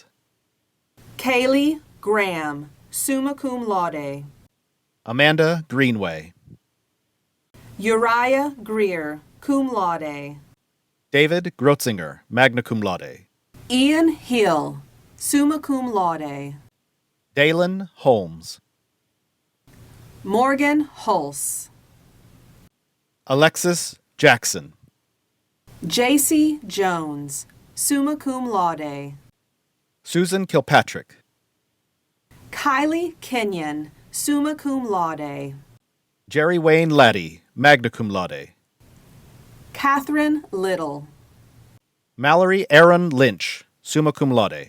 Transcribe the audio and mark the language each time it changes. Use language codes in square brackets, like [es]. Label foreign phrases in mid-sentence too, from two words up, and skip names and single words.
[en] Kaylee Graham, [la] summa cum laude. [en] Amanda Greenway. Uriah Greer, [la] cum laude. [en] David Grotzinger, [la] magna cum laude. [en] Ian Hill, [la] summa cum laude. [en] Dalen Holmes. Morgan Hulse. Alexis Jackson. J.C. Jones, [la] summa cum laude. [en] Susan Kilpatrick. Kylie Kenyon, [la] summa cum laude. [en] Jerry Wayne Laddie, [la] magna cum laude. [en] Catherine Little. Mallory Aaron Lynch, [la] summa cum laude.